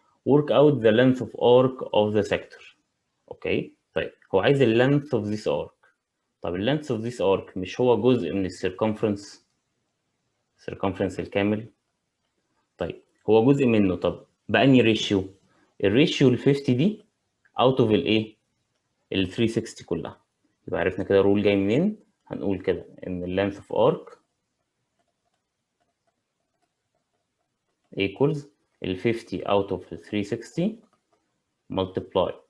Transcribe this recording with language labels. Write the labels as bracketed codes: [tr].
[en] Work out the length of arc of the sector. [ar] اوكي، طيب هو عايز ال [en] length of this arc. [ar] طب ال [en] length of this arc [ar] مش هو جزء من الcircumference الكامل؟ طيب هو جزء منه. طب بأني ريشيو؟ الريشيو ال 50 دي out of الايه؟ ال 360 كلها. يبقى عرفنا كده الرول جاي منين. هنقول كده ان ال [en] length of arc equals [ar] ال 50 out of ال 360 multiply.